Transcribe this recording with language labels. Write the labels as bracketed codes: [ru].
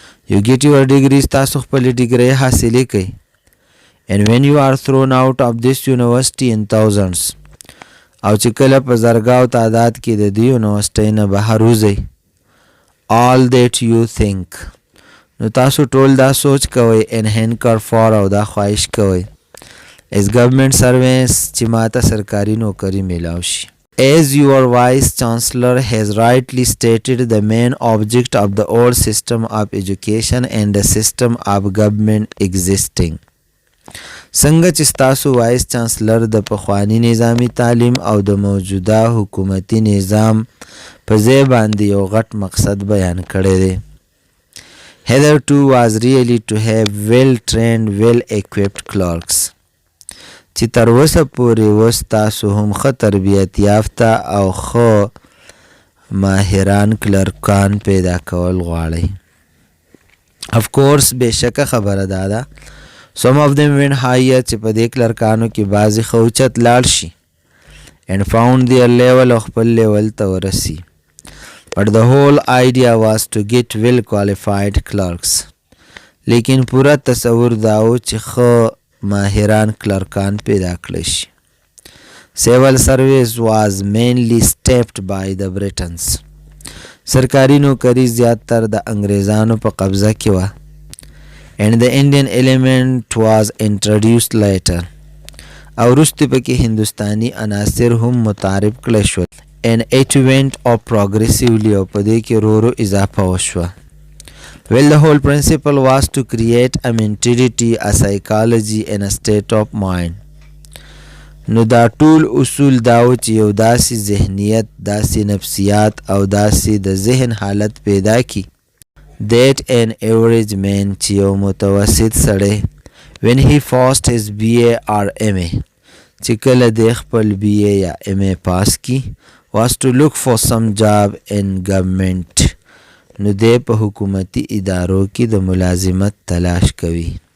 [en] You get your degrees [ps] تاسو خپلې ډیګرۍ حاصلې کوئ [en] and when you are thrown out of this university in thousands [ps] او چې کله په زرګاو تعداد کې د دې یونیورسټۍ نه بهر وځئ [en] all that you think [ps] نو تاسو ټول دا سوچ کوئ [en] and hanker for [ps] او دا خواهش کوئ [en] as government servants [ps] چې ماته سرکاري نوکري میلاو شي. [en] As your vice chancellor has rightly stated, the main object of the old system of education and the system of government existing. [ps] څنګه چې ستاسو وایس چانسلر د پخواني نظامی تعلیم او د موجوده حکومتي نظام په ځای باندې یو غټ مقصد بیان کړی دی. [en] Hitherto was really to have well-trained, well-equipped clerks. [ps] چې تر اوسه پورې اوس تاسو هم ښه تربیت یافته او ښه ماهران کلرکان پیدا کول غواړئ. [en] Of course [ps] بېشکه خبره دا ده [en] some of them went higher [ps] چې په دې کلرکانو کې بعضې ښه اوچت لاړ شي [en] and found their level [ps] او خپل لیول ته ورسي. [en] But the whole idea was to get well qualified clerks. [ps] لیکن پورا تصور داو چې ښه ماهران کلرکان پیدا کړی شي. [en] Civil service was mainly stepped by the Britons. [ps] سرکاري نوکري زیاتر د انګریزانو په قبضه کې وه [en] and the Indian element was introduced later. [ps] او وروسته پکې هندوستاني عناصر هم متعارف کړی شول [en] and it went up progressively [ps] او په دې کې ورو ورو اضافه وشوه. [en] Well, the whole principle was to create a mentality, a psychology and a state of mind. [ps] نو دا ټول اصول داو چې یو داسې ذهنیت، داسې نفسیات او داسې د ذهن حالت پیدا کی [en] that an average man [ps] چې یو متوسط سړی [en] when he first his BA or MA [ps] چې کله د خپل BA یا MA پاس کی [en] was to look for some job in government [ps] نو دی په حکومتي ادارو کې د ملازمت تلاش کوي.